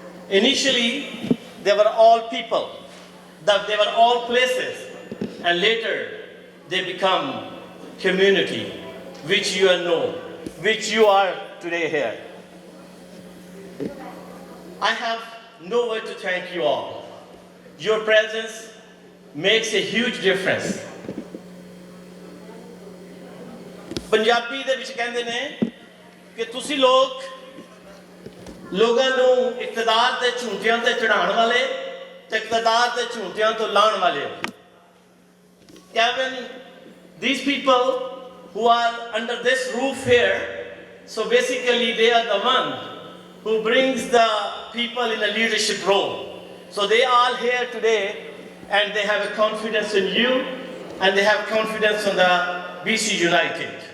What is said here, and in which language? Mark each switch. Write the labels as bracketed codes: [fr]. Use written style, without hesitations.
[en] Initially, they were all people, they were all places, and later they become community, which you know, which you are today here. I have no word to thank you all. Your presence makes a huge difference. [pa] Punjabi ਦੇ ਵਿੱਚ ਕਹਿੰਦੇ ਨੇ ਕਿ ਤੁਸੀਂ ਲੋਕਾਂ ਨੂੰ ਇਕਤਦਾਰ ਦੇ ਝੂੰਟਿਆਂ ਤੇ ਚੜਾਉਣ ਵਾਲੇ ਤੇ ਇਕਤਦਾਰ ਦੇ ਝੂੰਟਿਆਂ ਤੋਂ ਲਾਉਣ ਵਾਲੇ ਹੋ। [en] Kevin, these people who are under this roof here, so basically they are the one who brings the people in a leadership role. So they are here today and they have a confidence in you and they have confidence in the BC United.